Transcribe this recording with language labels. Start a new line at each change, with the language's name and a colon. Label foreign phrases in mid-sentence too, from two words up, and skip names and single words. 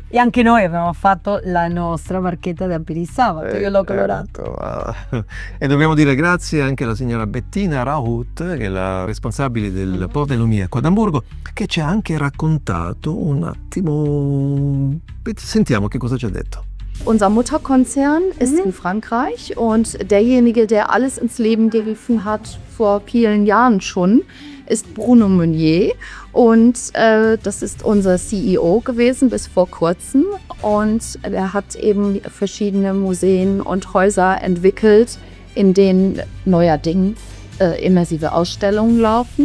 Italian: E anche noi abbiamo fatto la nostra barchetta da per il sabato, io l'ho colorato. E dobbiamo dire grazie anche alla signora Bettina Raut, che è la responsabile del Port de Lumie qua ad Amburgo, che ci ha anche raccontato un attimo. Sentiamo che cosa ci ha detto.
German: Unser Mutterkonzern ist in Frankreich und derjenige, der alles ins Leben gerufen hat vor vielen Jahren schon, ist Bruno Meunier und das ist unser CEO gewesen bis vor kurzem und er hat eben verschiedene Museen und Häuser entwickelt, in denen neuerdings immersive Ausstellungen laufen.